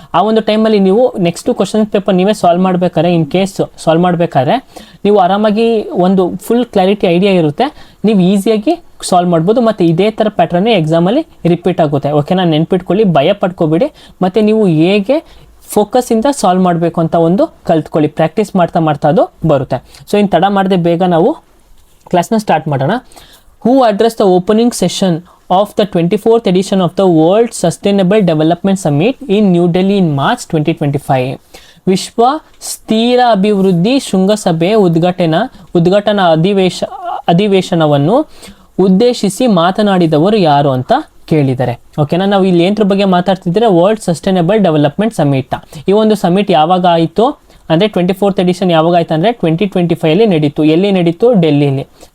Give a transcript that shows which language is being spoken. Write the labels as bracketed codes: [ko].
[kn] ಆ ಒಂದು ಟೈಮಲ್ಲಿ ನೀವು ನೆಕ್ಸ್ಟು ಕ್ವಶನ್ ಪೇಪರ್ ನೀವೇ ಸಾಲ್ವ್ ಮಾಡಬೇಕಾದ್ರೆ, ಇನ್ ಕೇಸ್ ಸಾಲ್ವ್ ಮಾಡಬೇಕಾದ್ರೆ ನೀವು ಆರಾಮಾಗಿ ಒಂದು ಫುಲ್ ಕ್ಲಾರಿಟಿ ಐಡಿಯಾ ಇರುತ್ತೆ, ನೀವು ಈಸಿಯಾಗಿ ಸಾಲ್ವ್ ಮಾಡ್ಬೋದು. ಮತ್ತು ಇದೇ ಥರ ಪ್ಯಾಟ್ರನ್ನೇ ಎಕ್ಸಾಮಲ್ಲಿ ರಿಪೀಟ್ ಆಗುತ್ತೆ. ಓಕೆನಾ? ನೆನ್ಪಿಟ್ಕೊಳ್ಳಿ, ಭಯ ಪಡ್ಕೋಬೇಡಿ. ಮತ್ತು ನೀವು ಹೇಗೆ ಫೋಕಸ್ಸಿಂದ ಸಾಲ್ವ್ ಮಾಡಬೇಕು ಅಂತ ಒಂದು ಕಲ್ತ್ಕೊಳ್ಳಿ. ಪ್ರಾಕ್ಟೀಸ್ ಮಾಡ್ತಾ ಅದು ಬರುತ್ತೆ. ಸೊ ಇನ್ನು ತಡ ಮಾಡದೆ ಬೇಗ ನಾವು ಕ್ಲಾಸ್ನ ಸ್ಟಾರ್ಟ್ ಮಾಡೋಣ. [en] Who address the opening session of the 24th edition of the World Sustainable Development Summit in New Delhi in March 2025. [kn] ವಿಶ್ವ ಸ್ಥಿರ ಅಭಿವೃದ್ಧಿ ಶೃಂಗಸಭೆ ಉದ್ಘಾಟನಾ ಅಧಿವೇಶನವನ್ನು ಉದ್ದೇಶಿಸಿ ಮಾತನಾಡಿದವರು ಯಾರು ಅಂತ ಕೇಳಿದ್ದಾರೆ. ಓಕೆನಾ? ನಾವು ಇಲ್ಲಿ ಏನರ ಬಗ್ಗೆ ಮಾತಾಡ್ತಿದ್ರೆ ವರ್ಲ್ಡ್ ಸಸ್ಟೈನಬಲ್ ಡೆವಲಪ್ಮೆಂಟ್ ಸಮಿಟ್. ಈ ಒಂದು ಸಮಿಟ್ ಯಾವಾಗ ಆಯಿತು ಅಂದರೆ 24th ಎಡಿಷನ್ ಯಾವಾಗ ಆಯ್ತು ಅಂದರೆ 2025 ನಡೀತು. ಎಲ್ಲಿ ನಡೀತು? ಡೆಲ್ಲಿಲಿ.